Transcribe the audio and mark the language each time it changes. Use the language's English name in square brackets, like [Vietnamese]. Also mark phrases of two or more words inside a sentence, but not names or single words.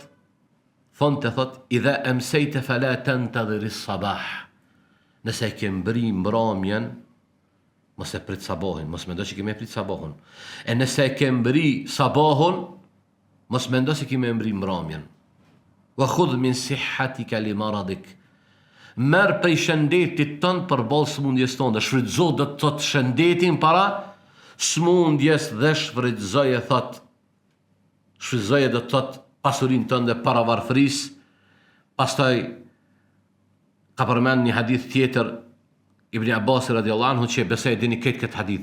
[Arabic] Thot, إذا أمسيت فلا تنتظر الصباح. [Albanian] Nëse ke mbri mbrëmjen, mos e prit sabahin, mos mendo se kemë prit sabahun. E nëse ke mbri sabahun, mos mendo se kemë mbri mbrëmjen. [Arabic] وخذ من صحتك لمرضك. [Albanian] Merr prej shëndetit tënd për ballë smundjes tënde. Shfrytëzo do të thot shëndetin para smundjes dhe shfrytëzoje thot. Shfrytëzoje do të thot pasurinë tënde para varfërisë. Pastaj ka përmend një hadith tjetër Ibn Abbas [Arabic] رضي الله عنه [Albanian] që besoj dini këtë hadith.